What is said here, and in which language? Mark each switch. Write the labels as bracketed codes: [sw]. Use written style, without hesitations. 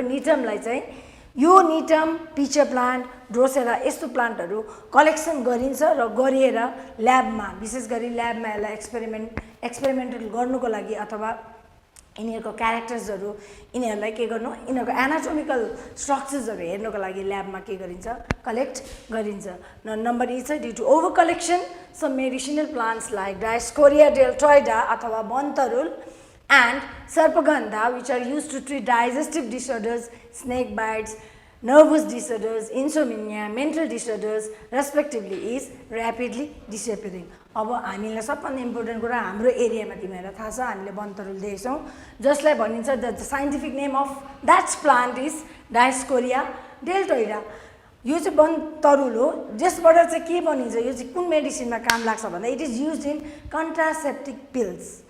[ne] निटमलाई चाहिँ यो निटम picture plant Drosera यस्तो प्लान्टहरू कलेक्सन गरिन्छ र गरिएर ल्याबमा विशेष गरी ल्याबमा यसलाई एक्सपेरिमेन्टल गर्नुको लागि अथवा यिनीहरूको क्यारेक्टर्सहरू यिनीहरूलाई के गर्नु यिनीहरूको एनाटोमिकल स्ट्रक्चर्सहरू हेर्नुको लागि ल्याबमा के गरिन्छ कलेक्ट गरिन्छ। नम्बर ई छ [en] Due to over collection some medicinal plants like dioscorea deltoidea अथवा बनतरुल and sarpagandha which are used to treat digestive disorders, snake bites, nervous disorders, insomnia, mental disorders respectively is rapidly disappearing. [ne] अब हामीलाई सबभन्दा important कुरा हाम्रो एरियामा तिमीहरूलाई थाहा छ हामीले बनतरुल देख्छौँ जसलाई भनिन्छ [en] The scientific name of that plant is dioscorea deltoidea. [ne] यो चाहिँ बनतरुल हो जसबाट चाहिँ के बनिन्छ, यो चाहिँ कुन मेडिसिनमा काम लाग्छ भन्दा [en] It is use in contraceptive pills.